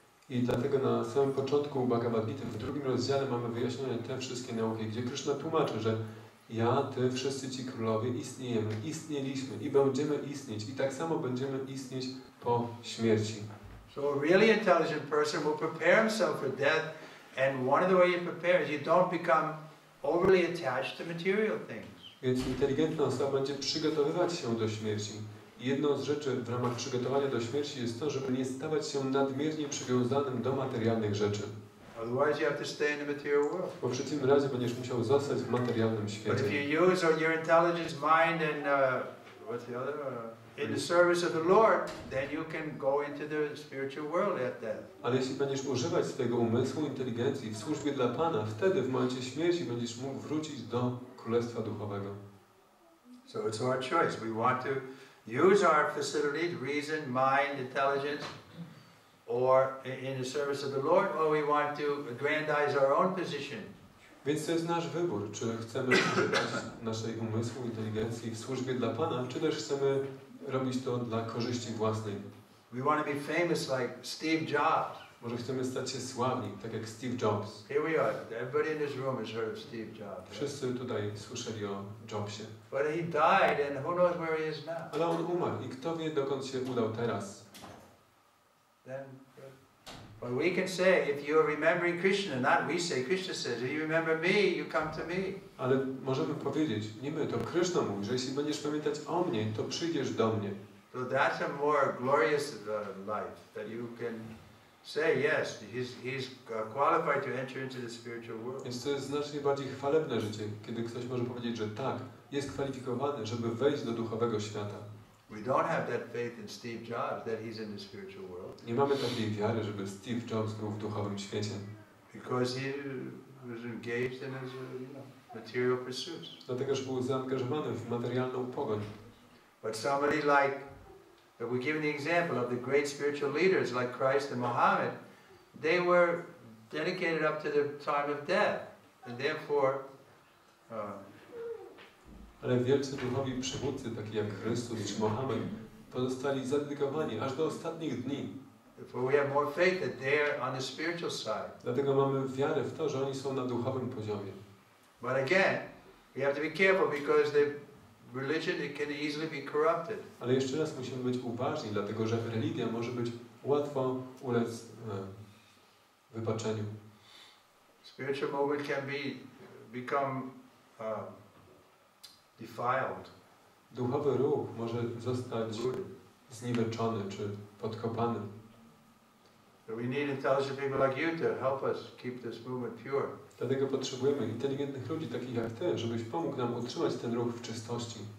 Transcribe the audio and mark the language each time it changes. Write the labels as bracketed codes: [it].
[pl] I dlatego na samym początku Bhagavad Gita, w drugim rozdziale mamy wyjaśnione te wszystkie nauki, gdzie Kryszna tłumaczy, że ja, ty, wszyscy ci królowie istniejemy, istnieliśmy i będziemy istnieć i tak samo będziemy istnieć po śmierci. [en] So a really intelligent person will prepare himself for death, and one of the way you prepare is you don't become overly attached to material things. [pl] Więc inteligentna osoba będzie przygotowywać się do śmierci. I jedną z rzeczy w ramach przygotowania do śmierci jest to, żeby nie stawać się nadmiernie przywiązanym do materialnych rzeczy. [en] Otherwise you have to stay in the material world. [pl] Bo w przeciwnym razie będziesz musiał zostać w materialnym [en] But [pl] świecie. [en] if you use your intelligence, mind, and what's the other? In the service of the Lord, then you can go into the spiritual world at death. [pl] Ale jeśli będziesz używać swojego umysłu, inteligencji w służbie dla Pana, wtedy w momencie śmierci będziesz mógł wrócić do Królestwa Duchowego. [en] So it's our choice. We want to use our facilities, reason, mind, intelligence, or in the service of the Lord, or we want to aggrandize our own position. [pl] Więc to jest nasz wybór, czy chcemy używać naszej umysłu, inteligencji w służbie dla Pana, czy też chcemy robić to dla korzyści własnej. [en] We want to be famous like Steve Jobs. [pl] Może chcemy stać się sławni, tak jak Steve Jobs. [en] Here we are. Everybody in this room has heard of Steve Jobs. [pl] Wszyscy tutaj słyszeli o Jobsie. [en] But he died, and who knows where he is now. [pl] Ale on umarł i kto wie, dokąd się udał teraz. [en] Then, but we can say, if you are remembering Krishna, not we say, Krishna says, if you remember me, you come to me. [pl] Ale możemy powiedzieć, nie my, to Kryszna mówi, że jeśli będziesz pamiętać o mnie, to przyjdziesz do mnie. [en] So that's a more glorious life, that you can say yes, he's qualified to enter into the spiritual world. [pl] Więc to jest znacznie bardziej chwalebne życie, kiedy ktoś może powiedzieć, że tak, jest kwalifikowany, żeby wejść do duchowego świata. [en] We don't have that faith in Steve Jobs that he's in the spiritual world. [pl] Nie mamy takiej wiary, żeby Steve Jobs był w duchowym świecie. [en] Because he was engaged in his material pursuits. [pl] Dlatego, że był zaangażowany w materialną pogoń. [en] But somebody like, we're given the example of the great spiritual leaders like Christ and Muhammad, they were dedicated up to the time of death. And therefore, [pl] Ale wielcy duchowi przywódcy, taki jak Chrystus czy Mohamed, pozostali zadedykowani aż do ostatnich dni. [en] therefore we have more faith that they're on the spiritual side. [pl] Dlatego mamy wiarę w to, że oni są na duchowym poziomie. [en] But again, we have to be careful because the religion, it can easily be corrupted. [pl] Ale jeszcze raz musimy być uważni, dlatego że religia może być łatwo ulec wypaczeniu. [en] Spiritual movement can become defiled. [pl] Duchowy ruch może zostać zniweczony czy podkopany. [en] So we need intelligent people like you to help us keep this movement pure. [pl] Dlatego potrzebujemy inteligentnych ludzi takich jak Ty, żebyś pomógł nam utrzymać ten ruch w czystości.